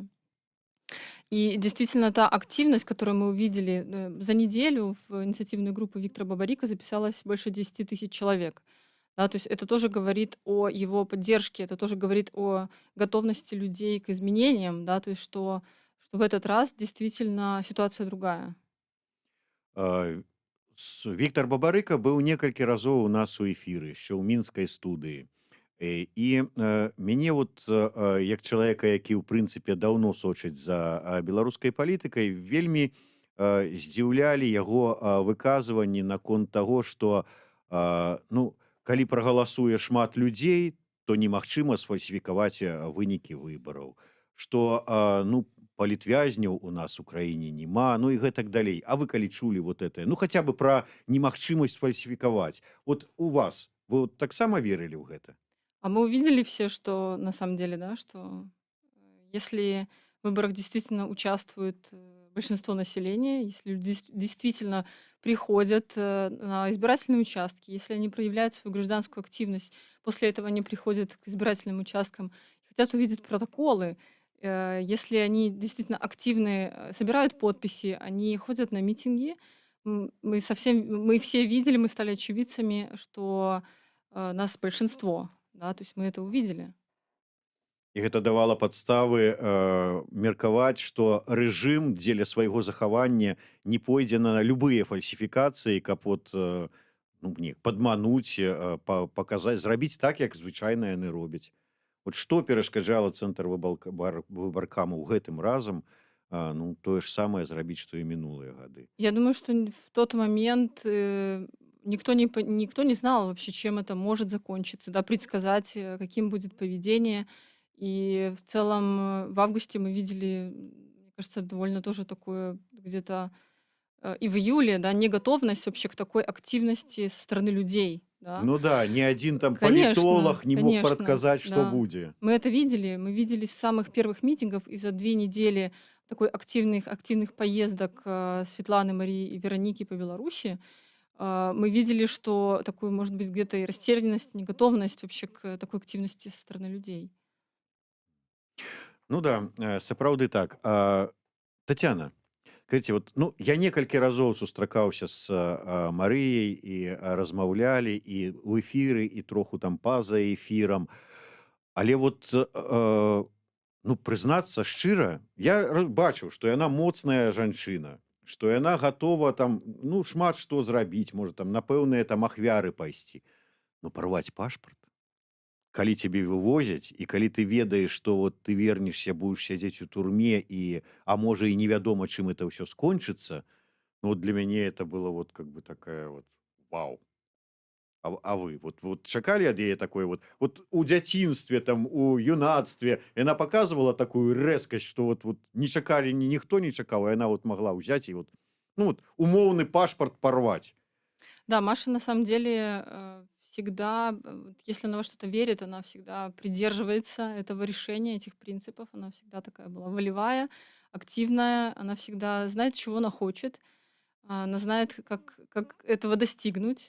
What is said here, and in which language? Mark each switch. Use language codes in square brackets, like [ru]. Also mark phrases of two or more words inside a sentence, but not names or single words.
[ru] И действительно, та активность, которую мы увидели за неделю в инициативную группу Виктора Бабарика, записалось больше 10 тысяч человек. Да, то есть это тоже говорит о его поддержке, это тоже говорит о готовности людей к изменениям, да, то есть что в этот раз действительно ситуация другая. [be] Віктор Бабарыка быў некалькі разоў у нас у эфіры, яшчэ ў мінскай студыі. І мяне вот, як чалавека, які ў прынцыпе даўно сочыць за беларускай палітыкай, вельмі здзіўлялі яго выказванні наконт таго, што, ну, калі прагаласуе шмат людзей, то немагчыма сфальсіфікаваць вынікі выбараў. Што, ну, палітвязняў у нас у краіне няма, ну і гэтак далей. А вы калі чулі [ru] вот это, [be] ну хаця бы пра немагчымасць фальсіфікаваць. Вот у вас, вы вот таксама верылі ў гэта? [ru] А мы увидели все, что на самом деле, да, что если в выборах действительно участвует большинство населения, если люди действительно приходят на избирательные участки, если они проявляют свою гражданскую активность, после этого они приходят к избирательным участкам и хотят увидеть протоколы, если они действительно активны, собирают подписи, они ходят на митинги, мы все видели, мы стали очевидцами, что нас большинство, да, то есть мы это увидели. [be] І гэта давала падставы меркаваць, што рэжым дзеля свайго захавання не пойдзе на любыя фальсіфікацыі, каб от ну, не, падмануць, паказаць, зрабіць так, як звычайна яны робяць. От што перашкаджала цэнтр выбаркаму ў гэтым разам, ну, тое ж самае зрабіць, што і мінулыя гады. [ru] Я думаю, что в тот момент никто не знал вообще, чем это может закончиться, да, предсказать, каким будет поведение. И в целом в августе мы видели, мне кажется, довольно тоже такое где-то и в июле, да, неготовность вообще к такой активности со стороны людей, да. [be] Ну да, ні адзін там [ru] Конечно, [be] палітолог не мог [ru] конечно, [be] прадказаць, што [ru] да. [be] будзе. [ru] Мы это видели, мы видели с самых первых митингов, и за 2 недели такой активных поездок Светланы, Марии и Вероники по Беларуси мы видели, что такую, может быть, где-то и растерянность, неготовность вообще к такой активности со стороны людей. [be] Ну да, сапраўды так. Тацяна, скажите, вот, ну, я некалькі разоў сустракаўся з Марыяй і размаўлялі і ў эфіры, і троху там па-за эфірам. Але вот, ну, прызнацца шчыра, я бачыў, што яна моцная жанчына, што яна гатова там, ну, шмат што зрабіць, можа там на пэўныя там ахвяры пайсці. Ну, парваць пашпарт, калі цябе вывозяць і калі ты ведаеш, што вот ты вернешся, будзеш сядзець у турме і а можа і невядома, чым это ўсё скончыцца, ну, вот для мяне это было вот [ru] как бы [be] такая вот вау. А вы вот чакалі ад яе такой вот у дзяцінстве там у юнацтве яна паказвала такую рэзкасць, што вот не чакалі ніхто не чакаў, а яна вот магла ўзяць і вот ну вот умоўны пашпарт парваць. [ru] Да, Маша на самом деле всегда, вот если она во что-то верит, она всегда придерживается этого решения, этих принципов. Она всегда такая была волевая, активная. Она всегда знает, чего она хочет. Она знает, как этого достигнуть.